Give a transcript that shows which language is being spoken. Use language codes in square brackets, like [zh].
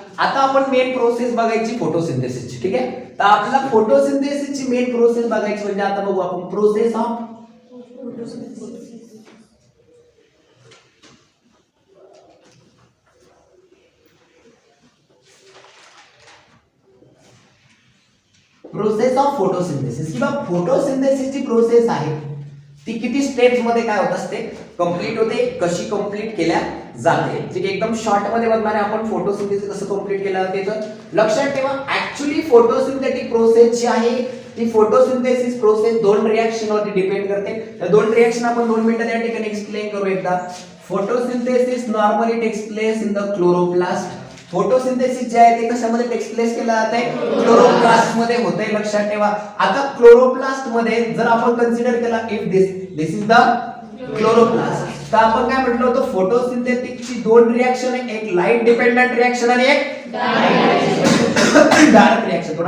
[mr] आता आपण main process बघायची फोटोसिंथेसिसची. ठीक आहे. तर आपल्याला फोटोसिंथेसिसची मेन प्रोसेस बघायची म्हणजे आता बघू आपण प्रोसेस ऑफ फोटोसिंथेसिस किंवा फोटोसिंथेसिसची प्रोसेस आहे ती किती स्टेप्स मध्ये काय होत असते कंप्लीट होते कशी कंप्लीट केल्या जाते. ठीक आहे. एकदम शॉर्ट मध्ये बघणार आहे आपण फोटोसिंथेसिस कसं कंप्लीट केलं जाते. तर लक्षात ठेवा ऍक्च्युअली फोटोसिंथेटिक प्रोसेस जी आहे ती फोटोसिंथेसिस प्रोसेस दोन रिएक्शन वरती डिपेंड करते. त्या दोन रिएक्शन आपण 2 मिनिटं त्या ठिकाणी एक्सप्लेन करू एकदा. [en] Photosynthesis normally takes place in the chloroplast. [mr] Photosynthesis जे आहे ते कशामध्ये टेक्स प्लेस केलं जाते क्लोरोप्लास्ट मध्ये होते. लक्षात ठेवा. आता क्लोरोप्लास्ट मध्ये जर आपण कन्सिडर केला [en] if this is the chloroplast [mr] तर आपण काय म्हटलं होतं फोटोसिंथेटिकची 2 रिएक्शन आहे एक लाईट डिपेंडंट रिएक्शन आणि एक डार्क रिएक्शन.